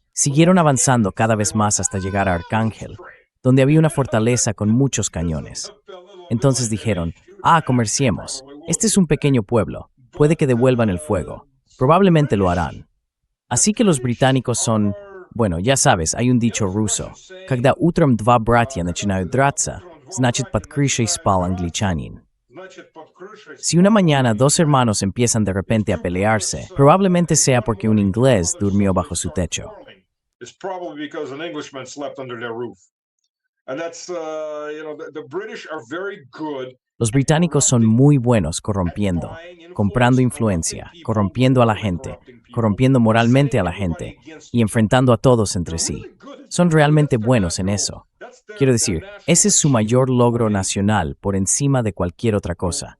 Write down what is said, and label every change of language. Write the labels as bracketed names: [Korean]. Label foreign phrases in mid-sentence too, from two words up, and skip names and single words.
[Spanish] Siguieron avanzando cada vez más hasta llegar a Arcángel, donde había una fortaleza con muchos cañones. Entonces dijeron, comerciemos. Este es un pequeño pueblo. Puede que devuelvan el fuego. Probablemente lo harán. Así que los británicos son... Bueno, ya sabes, hay un dicho ruso. [Russian] Когда утром два братья начинают драться, значит под крышей спал англичанин. [Spanish] Si una mañana dos hermanos empiezan de repente a pelearse, probablemente sea porque un inglés durmió bajo su techo. [English] It's probably because an Englishman slept under their roof. And that's, the British are very good. [Spanish] Los británicos son muy buenos corrompiendo, comprando influencia, corrompiendo a la gente, corrompiendo moralmente a la gente y enfrentando a todos entre sí. Son realmente buenos en eso. Quiero decir, ese es su mayor logro nacional por encima de cualquier otra cosa.